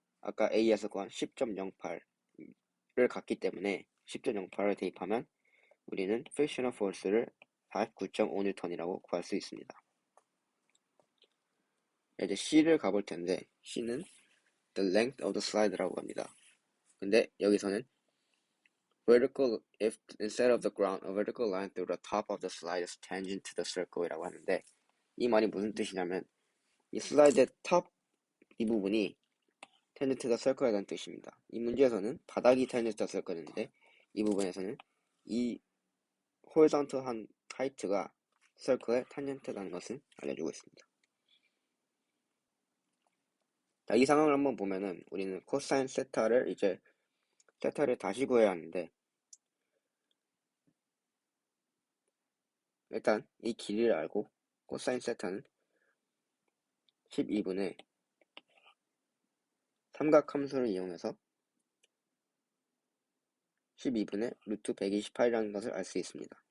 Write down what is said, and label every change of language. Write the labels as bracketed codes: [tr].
[ko] 아까 A에서 구한 10.08를 갖기 때문에 10.08을 대입하면 우리는 frictional force를 49.5N이라고 구할 수 있습니다. 이제 C를 가볼 텐데 C는 [en] the length of the slide [ko] 라고 합니다. 근데 여기서는 [en] vertical, if instead of the ground, a vertical line through the top of the slide is tangent to the circle [ko] 이라고 하는데 이 말이 무슨 뜻이냐면 이 슬라이드의 탑 이 부분이 [en] tangent to the circle [ko] 에 대한 뜻입니다. 이 문제에서는 바닥이 [en] tangent to the circle [ko] 인데 이 부분에서는 이 horizontal한 하이트가 circle에 tangent라는 것을 알려주고 있습니다. 자, 이 상황을 한번 보면은 우리는 코사인 세타를 세타를 다시 구해야 하는데 일단 이 길이를 알고 코사인 세타는 12분의 삼각함수를 이용해서 12분의 루트 128이라는 것을 알 수 있습니다.